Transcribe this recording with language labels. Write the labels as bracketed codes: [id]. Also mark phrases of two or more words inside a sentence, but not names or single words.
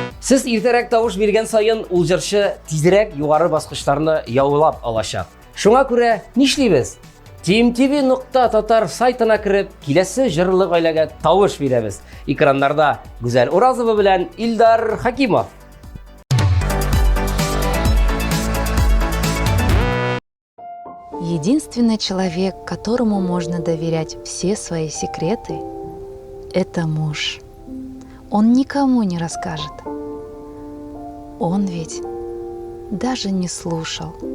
[tt] Сіз иртерәк тавыш биргән сайын ул җырчы тизрәк югары баскычларны яулап алачак. Шуңа күрә нишлибез? tmtv.tatar сайтына кіріп, киләсе җырлы гаиләгә тавыш бирәбез. Экраннарда Гүзәл Уразова белән Илдар Хакимов. [ru] Единственный человек, которому можно доверять все свои секреты, это муж. Он никому не расскажет. Он ведь даже не слушал.